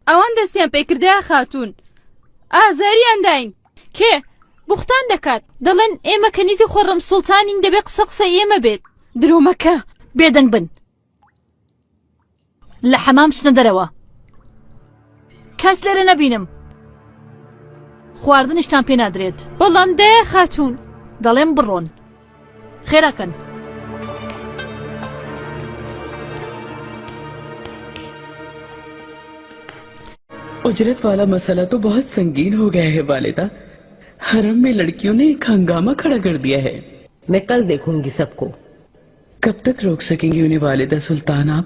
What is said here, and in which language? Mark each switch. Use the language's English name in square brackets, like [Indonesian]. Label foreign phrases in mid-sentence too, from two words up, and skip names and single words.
[Central Kurdish] ئەوان دەستیان پێکردایە خاتوون ئازاریان داین کێ بوختان دەکات دەڵێن ئێمە کەنیزی خۆڕەم سوڵتانین دەبێ قسە ئێمە بێت درۆمەکە بێدەنگ بن لە حەمام چنە دەرەوە کەس لێرە نەبینم خواردنیشتان پێ نادرێت بەڵام دایە خاتوون دەڵێم بڕۆن خێراکەن [Urdu] اجرت والا مسئلہ تو بہت سنگین ہو گیا ہے والدہ. حرم میں لڑکیوں نے ایک ہنگامہ کھڑا کر دیا ہے. میں کل دیکھوں گی سب کو. کب تک روک سکیں گی انہیں والدہ سلطان آپ?